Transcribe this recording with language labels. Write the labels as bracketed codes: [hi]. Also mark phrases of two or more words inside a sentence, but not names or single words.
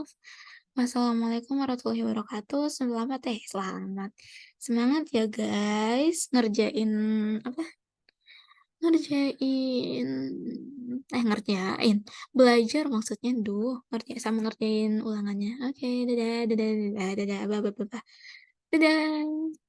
[ar] والسلام عليكم ورحمة الله وبركاته. [id] Selamat. Semangat ya guys, ngerjain apa? Ngerjain ngerjain, belajar maksudnya, sama ngerjain ulangannya. Oke, dadah dadah dadah dadah, ba ba ba ba. Dadah.